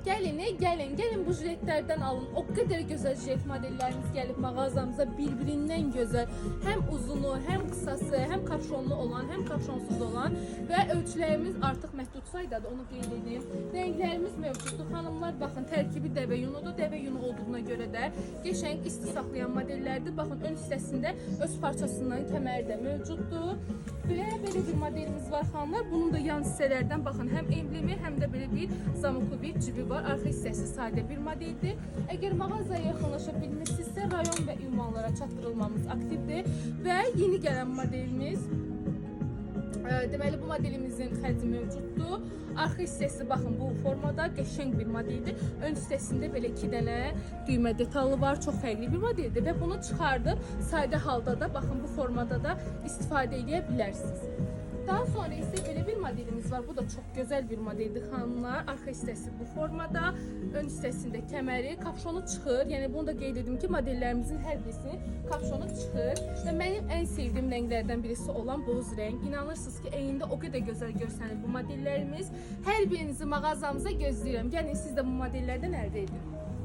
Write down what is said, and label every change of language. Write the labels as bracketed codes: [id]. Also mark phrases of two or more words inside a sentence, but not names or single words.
[tr] yeni gelin bu jiletlerden alın. O kadar güzel jilet modellerimiz gelip mağazamıza birbirinden güzel. Hem uzunu, hem kısası, hem kapşonlu olan, hem kapşonsuz olan ve ölçülerimiz artık [az] məhdud sayıdadır, onu qeyd edeyim. Renklerimiz mövcuddur. Hanımlar bakın tərkibi dəvə yunudur. Dəvə yunu [tr] olduğuna göre de geçen isti saklayan modellerdir. [az] Bakın ön hissəsində öz parçasından kəməri də mövcuddur. [tr] Böyle bir modelimiz var hanımlar. Bunun da [az] yan hissələrdən [tr] bakın hem emblemi hem de böyle bir zamoklu bir cibi var. [az] Arka hissəsi sadə bir modeldir. Eğer mağazaya yaxınlaşa bilmirsinizsə rayon ve ünvanlara çatdırılmamız aktifdir. Ve yeni gelen modelimiz deməli bu modelimizin xərci mövcuddur. Arxa hissəsi baxın bu formada qəşəng bir modeldir. Ön hissəsində belə 2 dənə düymə detalı var. Çox fərqli bir modeldir və bunu çıxardıb sadə halda da baxın bu formada da istifadə edə bilərsiniz. [tr] Daha sonra ise böyle bir modelimiz var. Bu da çok güzel bir modeldir hanımlar. [az] Arka hissəsi bu formada. Ön hissəsində kəməri, kapşonu çıxır. Yəni bunu da qeyd edim ki, modellerimizin hər birisinin kapşonu çıxır. Və mənim [tr] en sevdiğim renklerden [az] birisi olan boz renk. İnanırsınız ki, eyində [tr] o kadar güzel [az] görsənir bu modellerimiz. Hər birinizi mağazamıza gözləyirəm. Gəlin siz də bu modellerden əldə edin.